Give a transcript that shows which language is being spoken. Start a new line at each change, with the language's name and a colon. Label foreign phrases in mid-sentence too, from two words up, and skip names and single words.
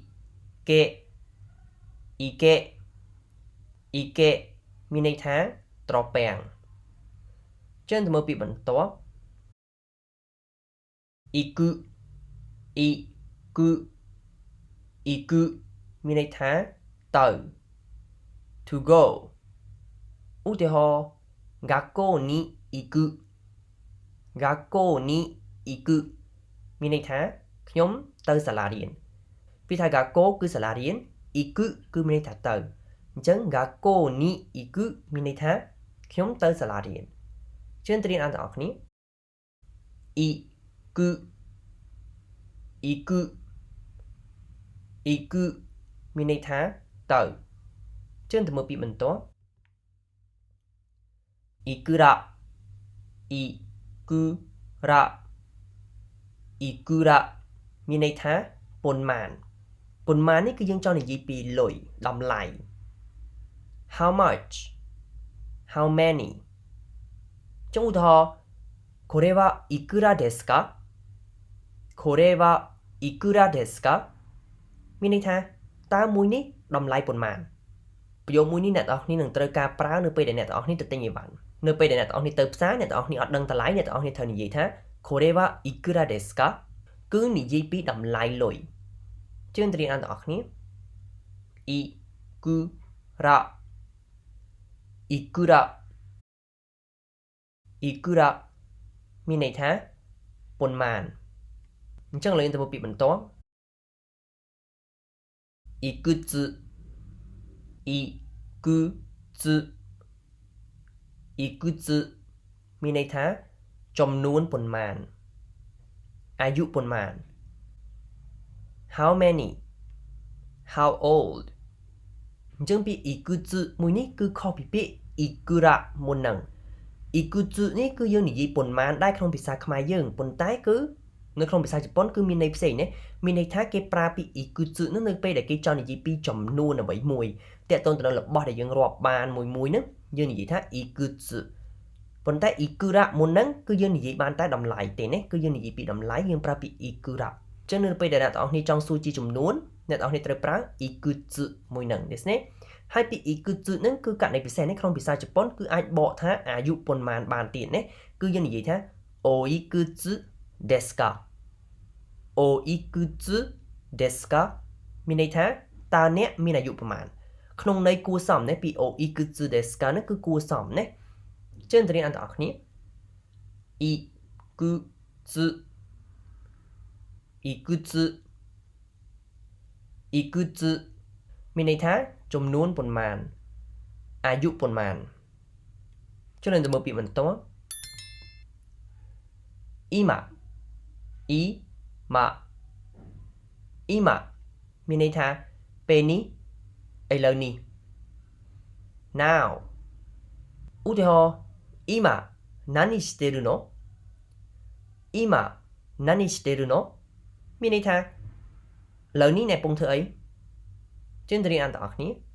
Khmer: けមានន័យថាត្រពាំងចឹងទៅមើលពាក្យបន្ទាប់行くមានន័យថាទៅ to go ឧទាហរណ៍
Japanese: 学校に行く
Khmer: មានន័យថាខ្ញុំទៅសាលារៀនពីថា学校គឺសាលារៀន行くគឺមានន័យថាទៅអញ្ចឹង
Japanese: 学校に行く
Khmer: មានន័យថាខ្ញុំទៅសាលារៀនជឿនទៅរៀនអានទាំងអស់គ្នា行くមានន័យថាទៅជឿនទៅមើលពាក្យបន្ទាប់いくら មានន័យថាប៉ុន្មានប៉ុន្មាននេះគឺយើងចង់និយាយពីលុយតម្លៃ
English: how much how many
Khmer: ចុងឧទាហរណ៍
Japanese: これはいくらですかこれはいくらですか
Khmer: មានន័យថាតើមួយនេះតម្លៃប៉ុន្មានប្រយោគមួយនេះអ្នកទាំងអស់គ្នានឹងត្រូវការប្រើនៅពេលដែលអ្នកទាំងអស់គ្នាទៅទិញអីវ៉ាន់នៅពេលដែលអ្នកទាំងអស់គ្នាទៅផ្សារអ្នកទាំងអស់គ្នាអត់ដឹងតម្លៃអ្នកទាំងអស់គ្នាត្រូវនិយាយថា
Japanese: これはいくらですか
Khmer: គឺនិយាយពីតម្លៃលុយជឿនទៅរៀនអានទាំងអស់គ្នា
Japanese: いくらいくら
Khmer: いくらមានន័យថាប៉ុន្មានអញ្ចឹងលើទៅមើលពាក្យបន្ទាប់
Japanese: いくついくついくつ
Khmer: មានន័យថាចំនួនប៉ុន្មានអាយុប៉ុន្មាន
English: how many how old
Khmer: អញ្ចឹងពាក្យいくつមួយនេះគឺខុសពីពាក្យいくらមុនហ្នឹងいくつនេះគឺ យើងនិយាយប៉ុន្មានដែរក្នុងភាសាខ្មែរយើងប៉ុន្តែគឺនៅក្នុងភាសាជប៉ុនគឺមានន័យផ្សេងណាមានន័យថាគេប្រើពាក្យいくつនឹងនៅពេលដែលគេចង់និយាយពីចំនួនអ្វីមួយតាក់ទងទៅនឹងរបស់ ដែលយើងរាប់បានមួយហ្នឹងយើងនិយាយថាいくつប៉ុន្តែいくらមុនហ្នឹងគឺយើងនិយាយបានតែតម្លៃទេណាគឺយើងនិយាយពីតម្លៃយើងប្រើពាក្យいくらអញ្ចឹងនៅពេលដែលអ្នកទាំងអស់គ្នាចង់សួរជាចំនួនអ្នកទាំងអស់គ្នាត្រូវប្រើいくつមួយហ្នឹងですねហើយពាក្យいくつហ្នឹងគឺករណីពិសេសនេះក្នុងភាសាជប៉ុនគឺអាចបកថាអាយុប៉ុន្មានបានទៀតណាគឺយើងនិយាយថា
Japanese: おいくつですかおいくつですか
Khmer: មានន័យថាតើអ្នកមានអាយុប្រមាណក្នុងន័យគួរសមណាពី
Japanese: おいくつですか
Khmer: នេះគឺគួរសមណាជឿនទៅរៀនអានទាំងអស់គ្នាいくつ
Japanese: いくついくつ
Khmer: មានន័យថាចំនួនប៉ុន្មានអាយុប៉ុន្មានចុះនឹងទៅមើលពាក្យបន្ទាប់ 今មានន័យថាពេលនេះឥឡូវនេះ now ឧទាហរណ៍
Japanese: 今何してるの今何してるの
Khmer: មានន័យថាឥឡូវនេះអ្នកកំពុងធ្វើអីជឿនទៅរៀនអានទាំងអស់គ្នា